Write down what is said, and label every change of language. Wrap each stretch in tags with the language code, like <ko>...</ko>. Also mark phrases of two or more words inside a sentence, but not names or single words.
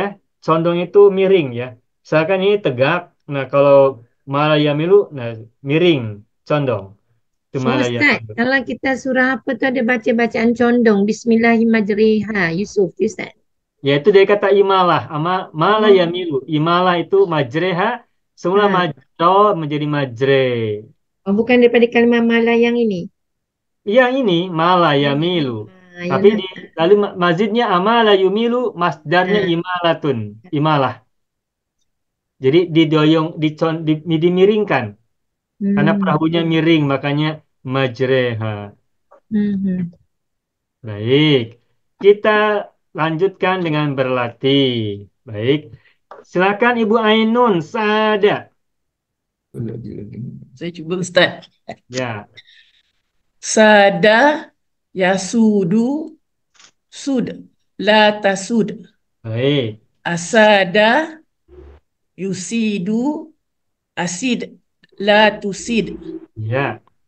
<id>Condong itu miring ya. Misalkan ini tegak. Nah, kalau</id> <ar>مال يميل,</ar> <id>nah miring, condong. Itu Oh</id> <ar>mala</ar> <id>Ustaz,</id> <ar>yamilu.</ar> <id>kalau kita surah apa tu ada baca bacaan condong. Bismillahirrahmanirrahim. Yusuf, Ustaz. Yaitu dari kata imalah. Mala Oh, yamilu. Imalah itu majreha. Semula ha. majro menjadi majre. Oh, bukan daripada kalimah mala yang ini. Yang ini mala Oh,</id> <ar>yamilu.</ar> <id>yang Tapi lalu mazidnya</id> <ar>أمال يميل,</ar> <id>masdarnya ha.</id> <ar>إمالة. إمالة.</ar> <id>Jadi didoyong, dimiringkan. Karena Hmm. perahunya miring, makanya majreha. Hmm. Baik. Kita lanjutkan dengan berlatih. Baik. Silakan Ibu Ainun, Sada. Saya cuba Ustaz. Ya,</id> <ar>ساد يسود سد لا تسد.</ar> <id>baik.</id> <ar>أساد يسيد أسد لا تسد.</ar> <id>Ya,</id>